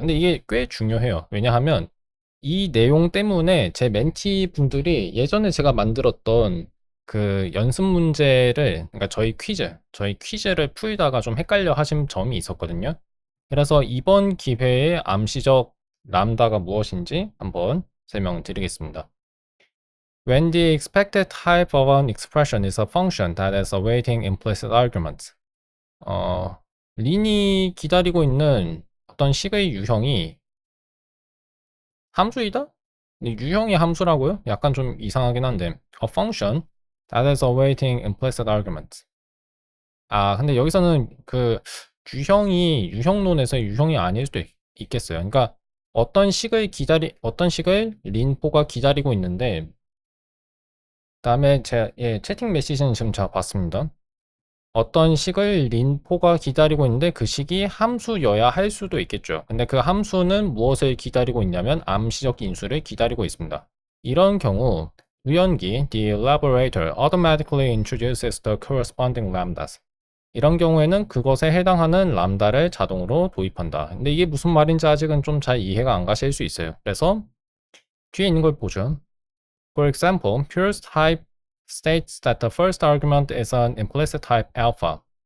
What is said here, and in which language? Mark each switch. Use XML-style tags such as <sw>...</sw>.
<ko>근데 이게 꽤 중요해요. 왜냐하면 이 내용 때문에 제 멘티 분들이 예전에 제가 만들었던 그 연습 문제를, 그러니까 저희 퀴즈를 풀다가 좀 헷갈려 하신 점이 있었거든요. 그래서 이번 기회에 암시적 람다가 무엇인지 한번 설명드리겠습니다.</ko> <en>When the expected type of an expression is a function that is awaiting implicit arguments.</en> <ko>린이 기다리고 있는 어떤 식의 유형이 함수이다? 근데 유형이 함수라고요? 약간 좀 이상하긴 한데</ko> <en>a function that is awaiting implicit arguments.</en> <ko>근데 여기서는 그 유형이 유형론에서 유형이 아닐 수도 있겠어요. 그러니까 어떤 식을 린4가 기다리고 있는데 그다음에 채팅 메시지는 지금 제가 봤습니다. 어떤 식을 린4가 기다리고 있는데 그 식이 함수여야 할 수도 있겠죠. 근데 그 함수는 무엇을 기다리고 있냐면 암시적 인수를 기다리고 있습니다. 이런 경우 유연기</ko> <en>the elaborator automatically introduces the corresponding lambdas.</en> <ko>이런 경우에는 그것에 해당하는 람다를 자동으로 도입한다. 근데 이게 무슨 말인지 아직은 좀 잘 이해가 안 가실 수 있어요. 그래서 뒤에 있는 걸 보죠.</ko> <en>For example, Pure's type states that the first argument is an implicit type alpha.</en>